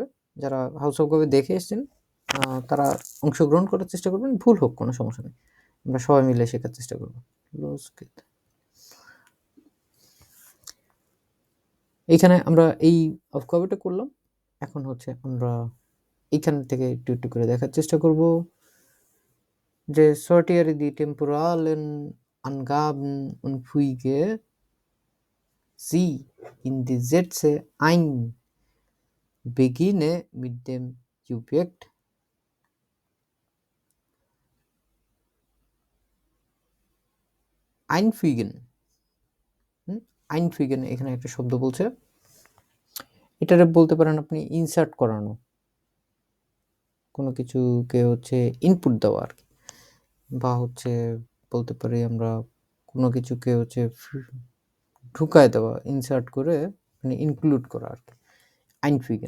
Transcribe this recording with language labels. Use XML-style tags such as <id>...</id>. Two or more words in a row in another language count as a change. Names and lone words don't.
<bn>যারা হাউস অফ গবে দেখে এসছেন তারা অংশগ্রহণ করার চেষ্টা করবেন, ভুল হোক কোনো সমস্যা নেই, আমরা সবাই মিলে শেখার চেষ্টা করবো। এইখানে আমরা এই অফ গবেটা করলাম। এখন হচ্ছে আমরা এইখান থেকে একটু একটু করে দেখার চেষ্টা করব যে</bn> <de>sortiere die temporalen Angaben und füge sie in die Sätze ein. Beginne mit dem Subjekt einfügen.</de> <bn>einfügen এখানে একটা শব্দ বলছে, এটারে বলতে পারেন আপনি ইনসার্ট করানো, কোনো কিছুকে হচ্ছে ইনপুট দেওয়া আর কি, বা হচ্ছে বলতে পারি আমরা কোনো কিছুকে হচ্ছে ঢুকায় দেওয়া, ইনসার্ট করে মানে ইনক্লুড করা আর কি, einfügen।</bn>